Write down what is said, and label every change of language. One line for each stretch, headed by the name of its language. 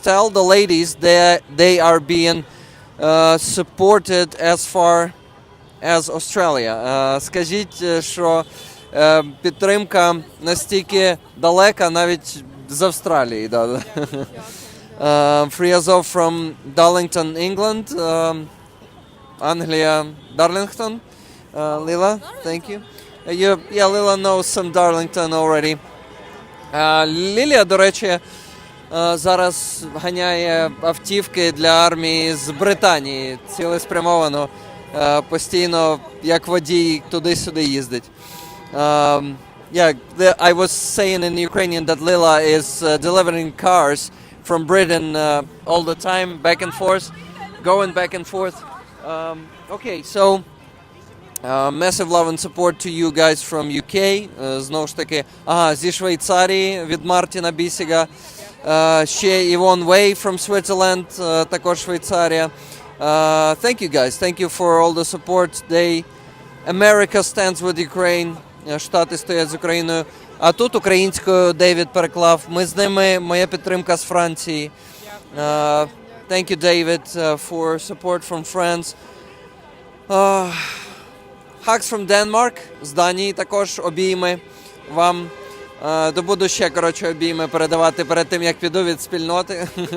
English: Tell the ladies that they are being supported as far as Australia.
Ukrainian: Скажіть, що підтримка настільки далека, навіть з Австралії. Да.
English: Free Azov from Darlington, England. Anglia, Darlington. Lila, thank you. Lila knows some Darlington already.
Ukrainian: Лілія, до речі, зараз ганяє автівки для армії з Британії, цілеспрямовано, постійно, як водій, туди-сюди їздить.
English: I was saying in Ukrainian that Lila is delivering cars from Britain all the time, back and forth, going back and forth. Okay, so massive love and support to you guys from UK.
Ukrainian: Знову ж таки, зі Швейцарії від Мартіна Бісіга. Ще Yvonne Way
English: from Switzerland,
Ukrainian: також Швейцарія.
English: Thank you guys. Thank you for all the support. America stands with Ukraine.
Ukrainian: Штати стоять з Україною. А тут українською Дейвід переклав. Ми з ними, моя підтримка з Франції.
English: Thank you, David, for support from France. Hugs from Denmark,
Ukrainian: з Данії також обійми вам. Добуду ще, обійми передавати перед тим, як піду від спільноти.